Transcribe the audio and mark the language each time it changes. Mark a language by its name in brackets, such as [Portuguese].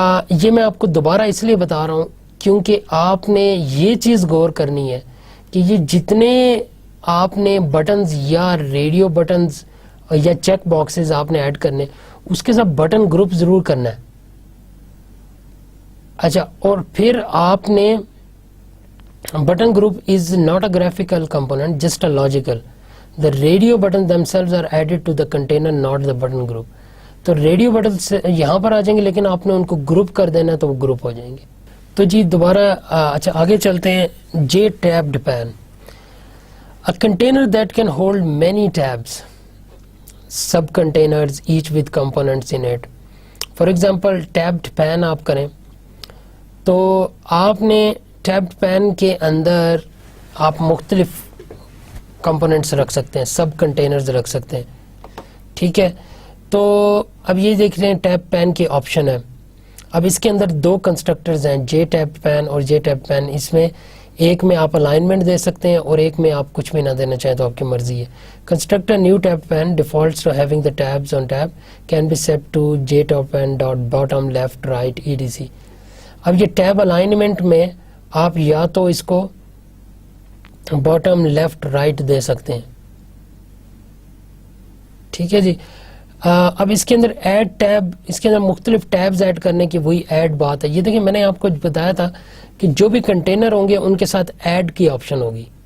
[Urdu] یہ میں آپ کو دوبارہ اس لیے بتا رہا ہوں کیونکہ آپ نے یہ چیز غور کرنی ہے کہ یہ جتنے آپ نے بٹنز یا ریڈیو بٹنز یا چیک باکسز آپ نے ایڈ کرنے، اس کے ساتھ بٹن گروپ ضرور کرنا ہے. اچھا، اور پھر آپ نے button group [English] Is not a graphical component, just a logical. The radio buttons themselves are added to the container, not the button group. [Urdu] تو ریڈیو بٹن یہاں پر آ جائیں گے لیکن آپ نے ان کو گروپ کر دینا تو وہ گروپ ہو جائیں گے. تو جی دوبارہ اچھا آگے چلتے ہیں. [English] J tabbed pane, a container that can hold many tabs, sub containers each with components in it. [Urdu] For example ٹیبڈ pain آپ کریں تو آپ نے ٹیبڈ پین کے اندر آپ مختلف کمپوننٹس رکھ سکتے ہیں، سب کنٹینرز رکھ سکتے ہیں. ٹھیک ہے، تو اب یہ دیکھ رہے ہیں ٹیب پین کے آپشن ہے. اب اس کے اندر 2 کنسٹرکٹرز ہیں، جے ٹیب پین اور جے ٹیب پین. اس میں ایک میں آپ الائنمنٹ دے سکتے ہیں اور ایک میں آپ کچھ بھی نہ دینا چاہیں تو آپ کی مرضی ہے. [English] Constructor new tab pane defaults to having the tabs on tab can be set to jtop dot bottom left right etc. [Urdu] اب یہ ٹیب الائنمنٹ میں آپ یا تو اس کو باٹم لیفٹ رائٹ دے سکتے ہیں. ٹھیک ہے جی. اب اس کے اندر ایڈ ٹیب، اس کے اندر مختلف ٹیبز ایڈ کرنے کی وہی ایڈ بات ہے. یہ دیکھیں میں نے آپ کو بتایا تھا کہ جو بھی کنٹینر ہوں گے ان کے ساتھ ایڈ کی آپشن ہوگی.